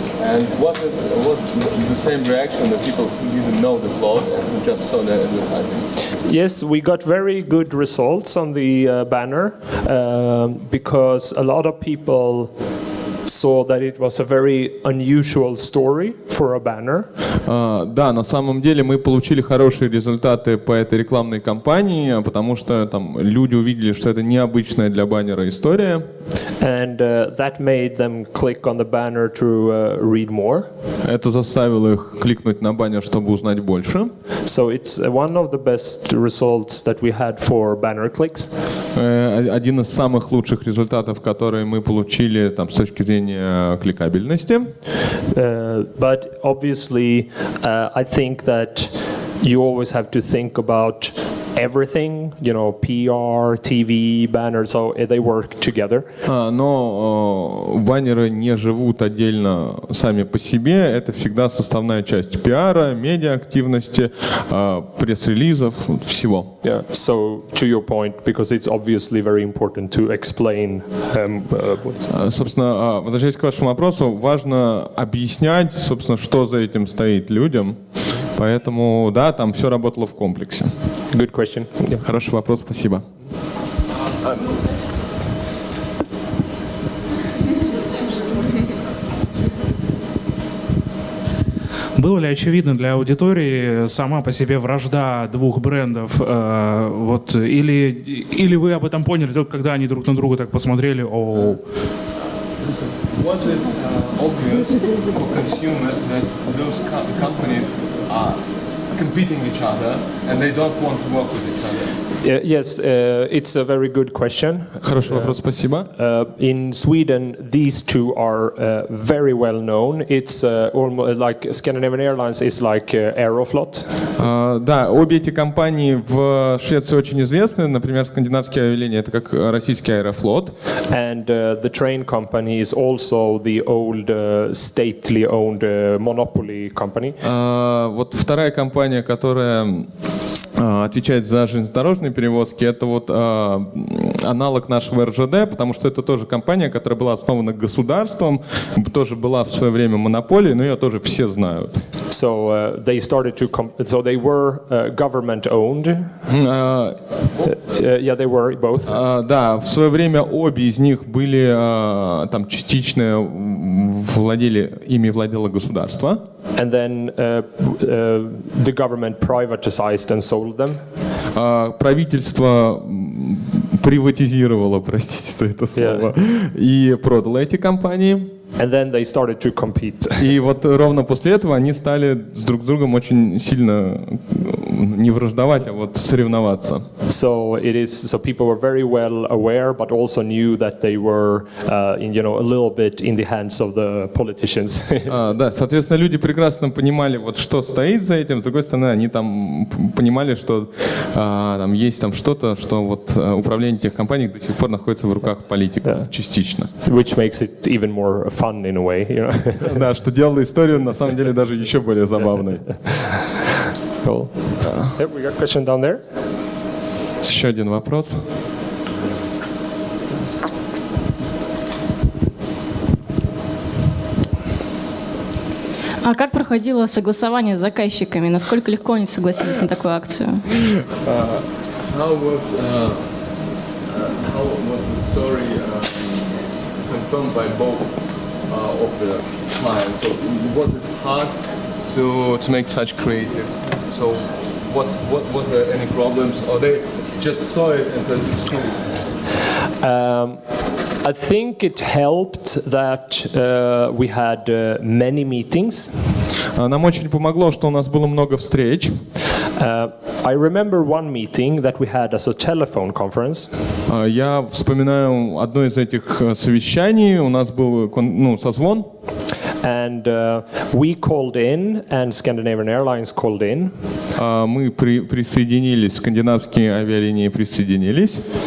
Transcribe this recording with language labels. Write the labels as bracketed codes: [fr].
[en] And was the same reaction that people who didn't know the plot and who just saw the advertising? Yes, we got very good results on the banner because a lot of people saw that it was a very unusual story for a banner. [ru] Да, на самом деле мы получили хорошие результаты по этой рекламной кампании, потому что там люди увидели, что это необычная для баннера история. [en] And that made them click on the banner to read more. [ru] Это заставило их кликнуть на баннер, чтобы узнать больше. [en] So it's one of the best results that we had for banner clicks. [ru] Один из самых лучших результатов, которые мы получили там, с точки зрения кликабельности. [en] But obviously, I think that you always have to think about everything, you know, PR, TV, banners, so they work together. [ru] Но баннеры не живут отдельно сами по себе, это всегда составная часть пиара, медиа-активности, пресс-релизов, всего. [en] Yeah. So to your point, because it's obviously very important to explain. [ru] Собственно, возвращаясь к вашему вопросу, важно объяснять, собственно, что за этим стоит людям. Поэтому, да, там все работало в комплексе. [en] Good question. Yeah. [ru] Хороший вопрос, спасибо. Было ли очевидно для аудитории сама по себе вражда двух брендов? Вот, или вы об этом поняли только когда они друг на друга так посмотрели? [en] Was it obvious for consumers that those companies are competing each other and they don't want to work with each other? Yes, it's a very good question. [ru] Хороший вопрос, спасибо. [en] In Sweden, these two are very well known. It's almost like Scandinavian Airlines is like Aeroflot. [ru] Да, обе эти компании в Швеции очень известны. Например, скандинавские авиалинии — это как российский Аэрофлот. [en] And the train company is also the old stately owned monopoly company. [ru] Вот вторая компания, которая отвечает за железнодорожные перевозки, это вот аналог нашего РЖД, потому что это тоже компания, которая была основана государством, тоже была в свое время монополией, но ее тоже все знают. [en] So they started to so they were government owned. Yeah, they were both. [ru] Да, в свое время обе из них были там частично ими владело государство. [en] And then the government privatized and sold them. [ru] Правительство приватизировало, простите за это слово, и продало эти компании. [en] And then they started to compete. [ru] И вот ровно после этого они стали друг с другом очень сильно не враждовать, а вот соревноваться. [en] So people were very well aware, but also knew that they were, a little bit in the hands of the politicians. [ru] Да, соответственно, люди прекрасно понимали, вот что стоит за этим. С другой стороны, они там понимали, что там есть там что-то, что вот управление этих компаний до сих пор находится в руках политиков частично. [en] Which makes it even more fun in a way, you know. [ru] Да, что делало историю на самом деле даже еще более забавной. [en] Cool. We got a question down there. [ru] Еще один вопрос. А как проходило согласование с заказчиками? Насколько легко они согласились на такую акцию? [en] How was the story confirmed by both of the clients? So was it hard to make such creative? So what were any problems, or they just saw it and said it's cool? I think it helped that we had many meetings. [ru] Нам очень помогло, что у нас было много встреч. [en] I remember one meeting that we had as a telephone conference. [ru] Я вспоминаю одно из этих совещаний. У нас был созвон. [en] And we called in, and Scandinavian Airlines called in. [ru] Мы присоединились, скандинавские авиалинии присоединились.